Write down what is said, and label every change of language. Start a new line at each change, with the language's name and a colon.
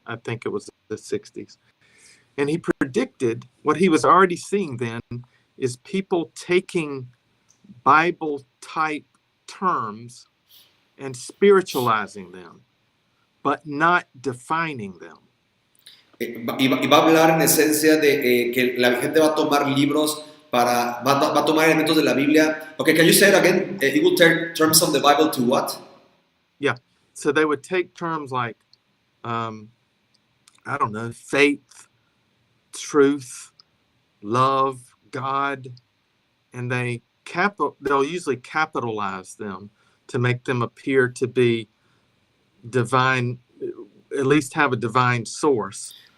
English: I think it was the 60s, and he predicted what he was already seeing then is people taking Bible type terms and spiritualizing them, but not defining them.
Spanish: Y va a hablar en esencia de que la gente va a tomar libros va a tomar elementos de la Biblia.
English: Okay, can you say it again? It will take terms of the Bible to what? Yeah, so they would take terms like, I don't know, faith, truth, love, God, and they'll usually capitalize them to make them appear to be divine, at least have a divine source.